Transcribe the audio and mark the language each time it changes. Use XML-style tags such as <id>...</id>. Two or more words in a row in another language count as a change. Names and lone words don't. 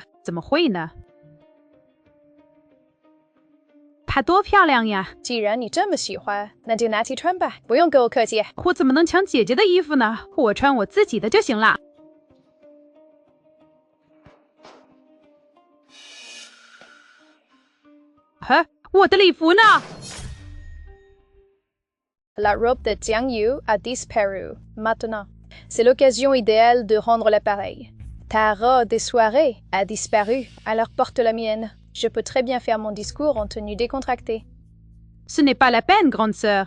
<zh>怎么会呢？它多漂亮呀！既然你这么喜欢，那就拿去穿吧，不用跟我客气。我怎么能抢姐姐的衣服呢？我穿我自己的就行了。我的礼服呢？</zh> <fr>La robe de Jiang Yu a disparu. Maintenant, c'est l'occasion idéale de rendre l'appareil. Ta robe de soirée a disparu, alors porte la mienne. Je peux très bien faire mon discours en tenue décontractée. Ce n'est pas la peine, grande sœur.</fr>